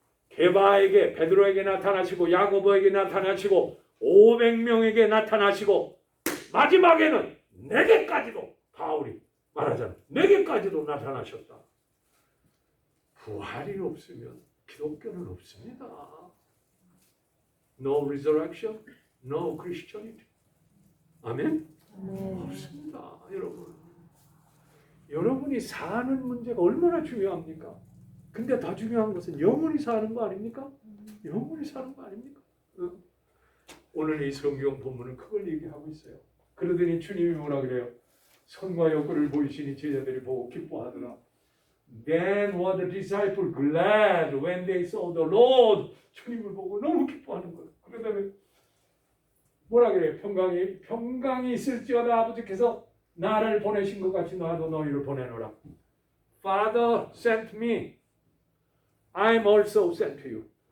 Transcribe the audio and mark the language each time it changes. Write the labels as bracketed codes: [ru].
[ko] 게바에게, 베드로에게 나타나시고 야고보에게 나타나시고 500명에게 나타나시고 마지막에는 내게까지도, 바울이 말하잖아, 내게까지도 나타나셨다. 부활이 없으면 기독교는 없습니다. [en] No resurrection, no Christianity. [ko] 아멘? 없습니다, 여러분. 여러분이 사는 문제가 얼마나 중요합니까? 근데 더 중요한 것은 영원히 사는 거 아닙니까? 영원히 사는 거 아닙니까? 오늘 이 성경 본문은 그걸 얘기하고 있어요. 그러더니 주님이 뭐라 그래요? 선과 역을 보이시니 제자들이 보고 기뻐하더라. [en] Then were the disciples glad when they saw the Lord. [ko] 주님을 보고 너무 기뻐하는 거예요. 그러다음에 뭐라 그래요? 평강이 있을지어다 아버지께서 나를 보내신 것 같이 나도 너희를 보내노라. [en] Father sent me. I'm also sent to you.